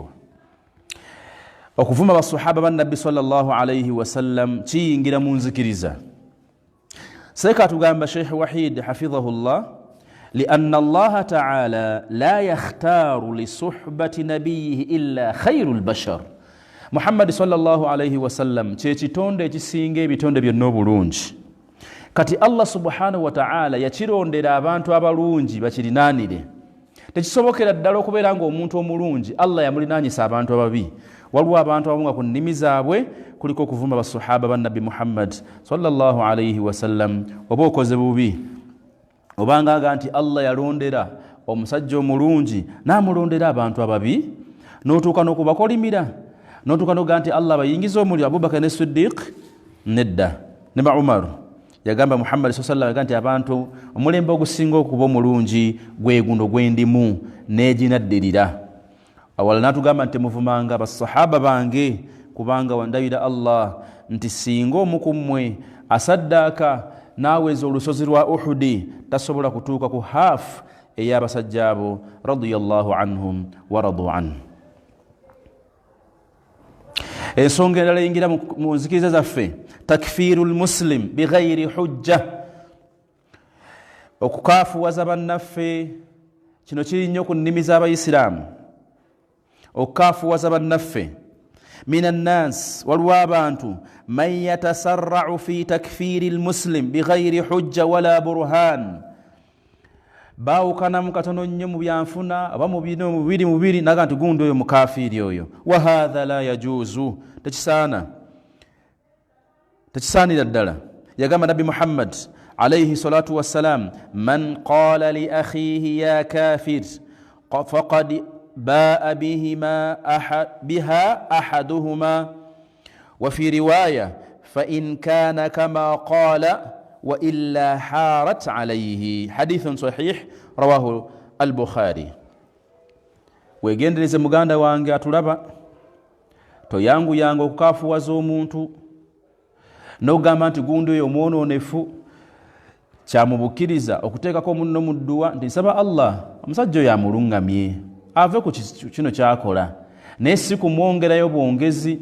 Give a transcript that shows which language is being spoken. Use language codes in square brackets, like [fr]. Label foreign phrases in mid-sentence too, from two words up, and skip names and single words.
[lg] Okuvuma basahaba ba Nabi [ar] صلى الله عليه وسلم [lg] kiyingira mu nzikiriza. Seka tugamba [ar] Sheikh Wahid حفظه الله، لأن الله تعالى لا يختار لصحبة نبيه إلا خير البشر. [lg] Muhammad [ar] صلى الله عليه وسلم [lg] kye kitonde ekisinga ebitonde byonna obulungi. Kati Allah [ar] سبحانه وتعالى [lg] yakirondera abantu abalungi bakirinaanire. Tekisobokera ddala okubeera ng'omuntu omulungi Allah yamulinaanyisa abantu ababi. Waliwo abantu abamu nga ku nnimi zaabwe kuliko okuvuma basahaba ba Nabi Muhammad [ar] صلى الله عليه وسلم. [lg] Oba okoze bubi, obanga nti Allah yalondera omusajja omulungi n'amulondera abantu ababi, n'otuuka n'okubakolimira, n'otuuka n'oga nti Allah bayingiza omuliro. Abubakar ne Siddiq nedda, ne ba Umar. Yagamba Muhammad [ar] صلى الله عليه وسلم [lg] nti abantu omulembe ogusinga okuba omulungi gwe guno gwendimu n'eginaddirira. Awala natugamba nti muvumanga basahaba bange kubanga wandabira Allah nti singa omu ku mmwe asaddaka n'aweza olusozi lwa Uhudi tasobola kutuuka ku half ey'abasajja abo [ar] رضي الله عنهم ورضوا عنه. [lg] Ensonga endala eyingira mu nzikiriza zaffe, [ar] تكفير المسلم بغير حجة, [lg] okukaafuwaza bannaffe. Kino kiri nnyo ku nnimi z'Abayisiraamu, okukaafuwaza bannaffe. [ar] من الناس, [lg] waliwo abantu [ar] من يتسرع في تكفير المسلم بغير حجة ولا برهان. [lg] Baawukanamu katono nnyo mu byanfuna oba mu bibiri naga nti gundi oyo mukafiiri oyo. [ar] وهذا لا يجوز, [lg] tekisaanira ddala. [ar] Yagamba Nabi Muhammad عليه الصلاة والسلام، من قال لأخيه يا كافر فقد باء بها أحدهما وفي رواية فإن كان كما قال وإلا حارت عليه. حديث صحيح رواه البخاري. [lg] wegendereze muganda wange atulaba, toyangu yange okukafuwaza omuntu n'ogamba nti gundi oyo omwononefu, kyamubukiriza okuteekako munno mu dduwa nti nsaba Allah omusajja oyo amulungamye ave ku kino kyakola, naye si kumwongerayo bwongezi.